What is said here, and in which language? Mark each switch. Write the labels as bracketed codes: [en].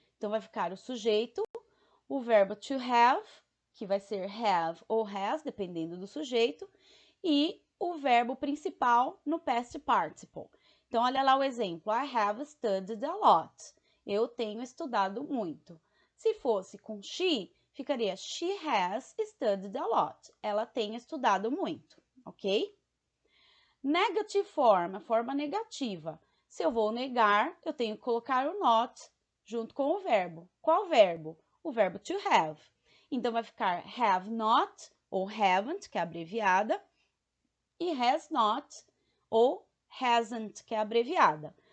[pt] Então, vai ficar o sujeito, o verbo to have, que vai ser have ou has, dependendo do sujeito, e o verbo principal no past participle. Então, olha lá o exemplo. [en] I have studied a lot. [pt] Eu tenho estudado muito. Se fosse com [en] she, ficaria she has studied a lot. [pt] Ela tem estudado muito, ok? [en] Negative form, [pt] a forma negativa. Se eu vou negar, eu tenho que colocar o not junto com o verbo. Qual verbo? O verbo to have. Então, vai ficar have not ou haven't, que é abreviada, e has not ou hasn't, que é abreviada.